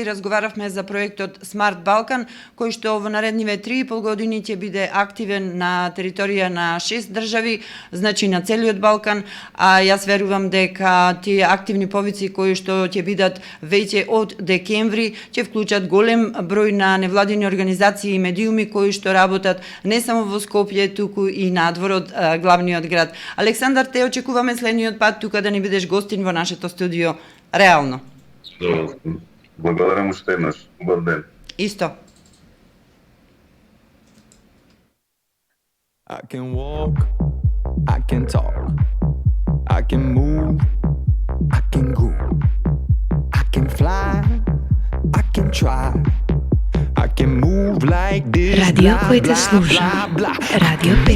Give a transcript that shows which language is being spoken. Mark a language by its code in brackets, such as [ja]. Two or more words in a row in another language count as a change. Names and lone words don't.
[mk] Разговаравме за проектот Smart Balkan, кој што во наредниве 3,5 години ќе биде активен на територија на 6 држави, значи на целиот Балкан, а јас верувам дека тие активни повици кои што ќе бидат веќе од декември ќе вклучат голем број на невладини организации и медиуми кои што работат не само во Скопје, туку и надвор од главниот град. Александар, те очекуваме следниот пат тука да ни бидеш гостин во нашето студио. Реално. Благодарам уште еднаш. Добар ден. Исто. [en] I can walk, I can talk, I can move, I can go, I can fly, I can try, I can move like this. [sr] Radio blah, koje te blah, sluša. blah, blah. Radio